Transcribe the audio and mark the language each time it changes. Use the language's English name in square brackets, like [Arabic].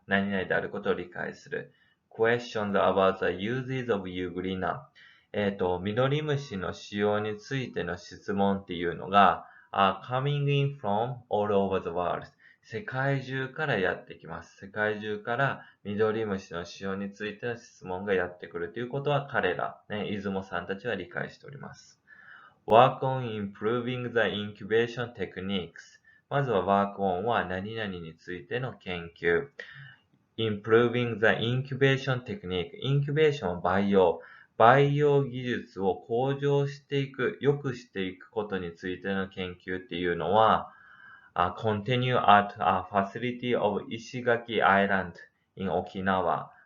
[Japanese] 何々であることを理解する。 [English] Questions about the uses of Euglena [Japanese] 緑虫の使用についての質問っていうのが [English] are coming in from all over the world [Japanese] 世界中からやってきます。世界中から緑虫の使用についての質問がやってくるということは彼ら、出雲さんたちは理解しております。 [English] Work on improving the incubation techniques [Japanese] まずは [English] work on [Japanese] は何々についての研究。 [English] improving the incubation technique incubation [Japanese] は培養技術を向上していく、良くしていくことについての研究っていうのは [English] continue at a facility of [Japanese] 石垣 Island in 沖縄。